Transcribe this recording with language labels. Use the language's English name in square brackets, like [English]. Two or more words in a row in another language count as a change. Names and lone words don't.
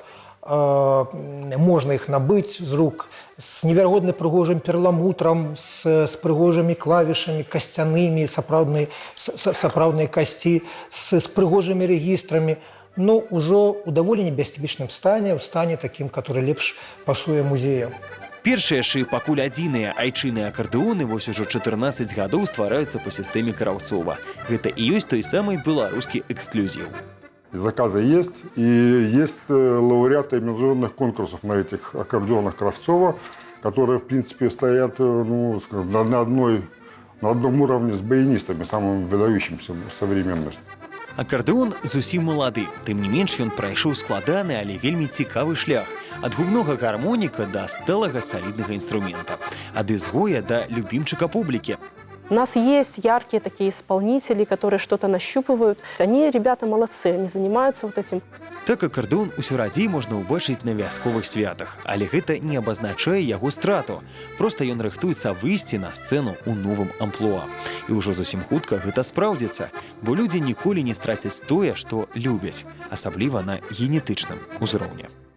[Belarusian] Можна іх набыць з рук з неверагодна прыгожым перламутрам, з прыгожымі клавішамі, касцянымі, сапраўдныя касці, з прыгожымі рэгістрамі. Ужо ў даволі небяспечным стане, ў стане такім, который лепш пасуе музеям. Першыя ж і пакуль адзіныя айчынныя акардэоны вось ужо 14 гадоў ствараюцца па сістэме Краўцова. Гэта і ёсць той самы беларускі эксклюзіў. [Russian] Заказы есть, и есть лауреаты международных конкурсов на этих аккордеонах Кравцова, которые, в принципе, стоят на одном уровне с баянистами, самыми выдающимися в современности. [Belarusian] Акардэон зусім малады, тым не менш ён прайшоў складаны, але вельмі цікавы шлях. Ад губнога гармоніка да сталага саліднага інструмента. Ад ізгоя да любімчыка публікі. [Russian] У нас есть яркие такие исполнители, которые что-то нащупывают. Они, ребята, молодцы, они занимаются вот этим. [Belarusian] Так акардэон усё радзей можна ўбачыць на вясковых святах, але гэта не абазначае яго страту. Проста ён рыхтуецца выйсці на сцэну ў новым амплуа. І ўжо зусім хутка гэта спраўдзіцца, бо людзі ніколі не страцяць тое, што любяць, асабліва на генетычным узроўні.